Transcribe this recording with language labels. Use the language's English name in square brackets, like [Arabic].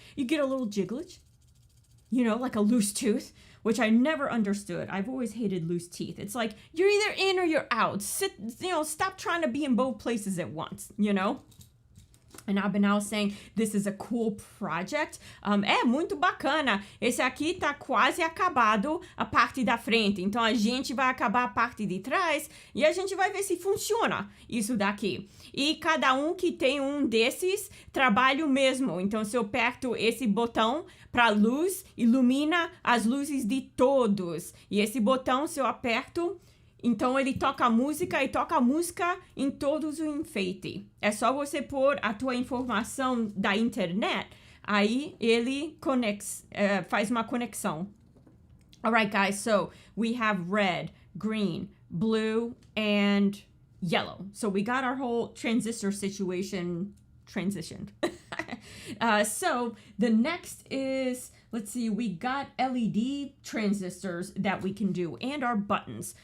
[English] You get a little jigglage, you know, like a loose tooth, which I never understood. I've always hated loose teeth. It's like, you're either in or you're out. Stop trying to be in both places at once, you know? And I've been now saying this is a cool project. [Portuguese] É muito bacana. Esse aqui tá quase acabado a parte da frente. Então a gente vai acabar a parte de trás e a gente vai ver se funciona isso daqui. E cada um que tem um desses trabalha o mesmo. Então se eu aperto esse botão para luz, ilumina as luzes de todos. E esse botão, se eu aperto, então ele toca a música e toca a música em todos os enfeites. É só você pôr a tua informação da internet, aí ele faz uma conexão. [English] Alright guys, so we have red, green, blue, and yellow. So we got our whole transistor situation transitioned. So the next is, let's see, we got LED transistors that we can do and our buttons.